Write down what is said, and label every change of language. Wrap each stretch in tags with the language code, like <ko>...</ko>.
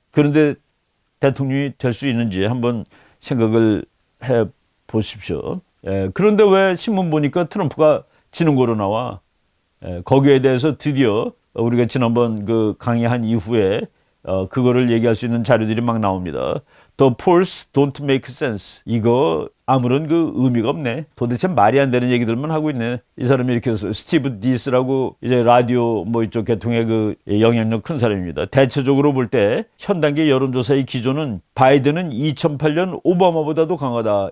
<ko>그런데 대통령이 될 수 있는지 한번 생각을 해 보십시오. 그런데 왜 신문 보니까 트럼프가 지는 거로 나와? 거기에 대해서 드디어 우리가 지난번 그 강의한 이후에 그거를 얘기할 수 있는 자료들이 막 나옵니다.</ko> <en>The polls don't make sense.</en> <ko>이거 아무런 그 의미가 없네. 도대체 말이 안 되는 얘기들만 하고 있네. 이 사람이 이렇게 해서 스티브 디스라고 이제 라디오 뭐 이쪽 계통의 그 영향력 큰 사람입니다. 대체적으로 볼 때 현 단계 여론조사의 기조는 바이든은 2008년 오바마보다도 강하다.</ko>